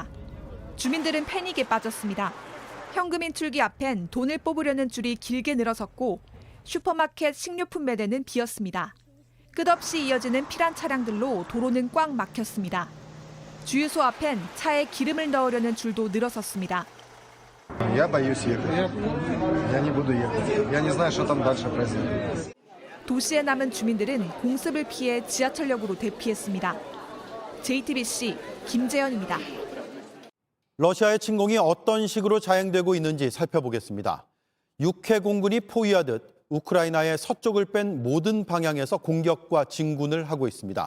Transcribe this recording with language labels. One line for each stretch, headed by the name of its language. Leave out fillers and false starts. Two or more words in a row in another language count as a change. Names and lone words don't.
Korean: 주민들은 패닉에 빠졌습니다. 현금 인출기 앞엔 돈을 뽑으려는 줄이 길게 늘어섰고 슈퍼마켓 식료품 매대는 비었습니다. 끝없이 이어지는 피란 차량들로 도로는 꽉 막혔습니다. 주유소 앞엔 차에 기름을 넣으려는 줄도 늘어섰습니다.
Russian: Я боюсь ехать. Я не буду ехать. Я не знаю, что там дальше произойдет.
Korean: 도시에 남은 주민들은 공습을 피해 지하철역으로 대피했습니다. JTBC 김재현입니다. 러시아의 침공이 어떤 식으로 자행되고 있는지 살펴보겠습니다. 육해 공군이 포위하듯 우크라이나의 서쪽을 뺀 모든 방향에서 공격과 진군을 하고 있습니다.